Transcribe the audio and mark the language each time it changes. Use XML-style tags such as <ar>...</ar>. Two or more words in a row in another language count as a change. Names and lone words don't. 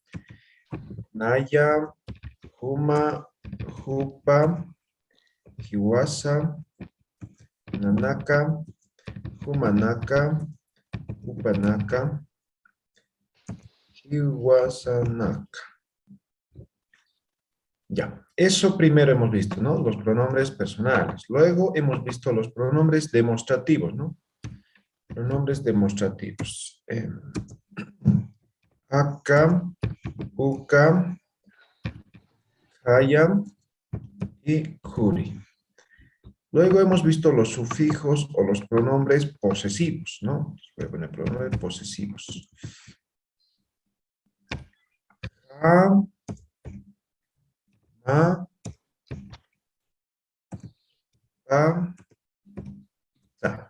<ay>Naya, Huma, Jupa, Hiwasa, Nanaka, Humanaka, Upanaka, Hiwasanaka.</ay> <es>Ya, eso primero hemos visto, ¿no? Los pronombres personales. Luego hemos visto los pronombres demostrativos, ¿no? Pronombres demostrativos.</es> <ay>Aka, uka, haya y kuri.</ay> <es>Luego hemos visto los sufijos o los pronombres posesivos, ¿no? Voy a poner pronombres posesivos.</es> <ay>Ha, ma, pa, ta.</ay>